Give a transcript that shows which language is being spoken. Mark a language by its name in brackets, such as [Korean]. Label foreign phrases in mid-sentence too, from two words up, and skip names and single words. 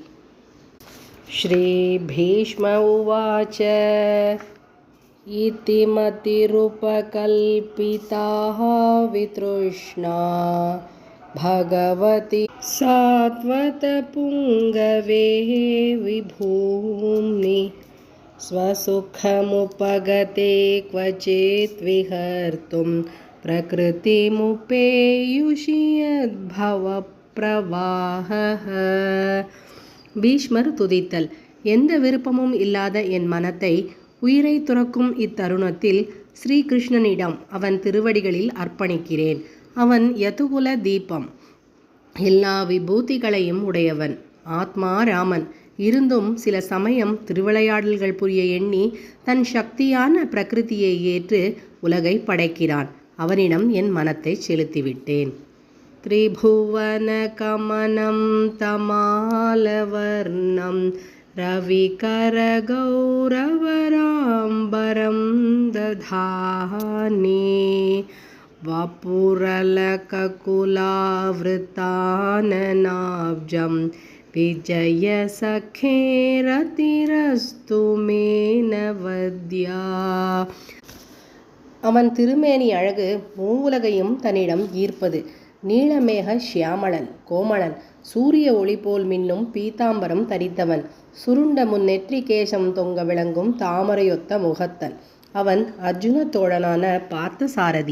[Sanskrit] श्रीभीष्म उवाच इति मतिरुपकल्पिताः वितृष्णा भगवति सात्वतपुङ्गवे विभूम्नि स्वसुखमुपगते क्वचित् विहर्तुं प्रकृतिमुपेयुषि यद्भवप्रवाहः। [Tamil] பீஷ்மர் துதித்தல். எந்த விருப்பமும் இல்லாத என் மனத்தை உயிரை துறக்கும் இத்தருணத்தில் ஸ்ரீகிருஷ்ணனிடம் அவன் திருவடிகளில் அர்ப்பணிக்கிறேன். அவன் யதுகுல தீபம், எல்லா விபூதிகளையும் உடையவன், ஆத்மா ராமன். இருந்தும் சில சமயம் திருவிளையாடல்கள் புரிய எண்ணி தன் சக்தியான பிரகிருதியை ஏற்று உலகை படைக்கிறான். அவனிடம் என் மனத்தை செலுத்திவிட்டேன். [Sanskrit] त्रिभुवनकमनं तमालवर्णं रविकरगौरवराम्बरं दधाने वपुरलककुलावृताननाब्जं विजयसखेरतिरस्तु मे नवद्या. [Tamil] அவன் திருமேனி அழகு மூவுலகையும் தன்னிடம் ஈர்ப்பது. நீலமேக சியாமளன், கோமளன், சூரிய ஒளி போல் மின்னும் பீதாம்பரம் தரித்தவன், சுருண்ட முன்னெற்றி கேசம் தொங்க விளங்கும் தாமரையொத்த முகத்தன். அவன் அர்ஜுன தோழனான பார்த்தசாரதி.